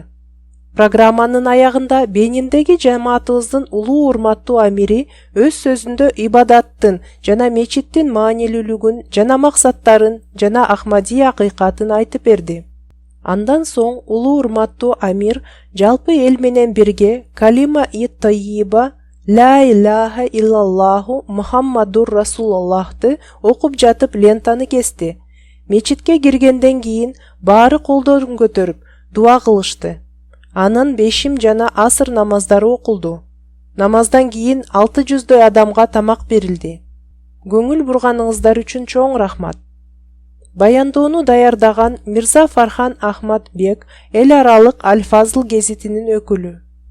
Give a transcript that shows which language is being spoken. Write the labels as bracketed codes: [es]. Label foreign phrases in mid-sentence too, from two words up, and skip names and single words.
[ky] Программанын аягында Бениндеги жамаатыбыздын улуу урматтуу амири өз сөзүндө ибадаттын жана мечиттин маанилүүлүгүн жана максаттарын жана Ахмадия акыйкатын айтып берди. Андан соң улуу урматтуу амир жалпы эл менен бирге калима-и-таййиба [ar] لا إله إلا الله محمد [ky] Расулаллахты окуп жатып лентаны кести. Мечитке киргенден кийин баары колдорун көтөрүп дуа кылышты. Анын бешим жана асыр намаздары окулду. Намаздан кийин 600 адамга тамак берилди. Көңүл бурганыңыздар үчүн чоң рахмат. Баяндоону даярдаган Мирза Фархан Ахмад Бек эл аралык Аль-Фазл гезитинин өкүлү.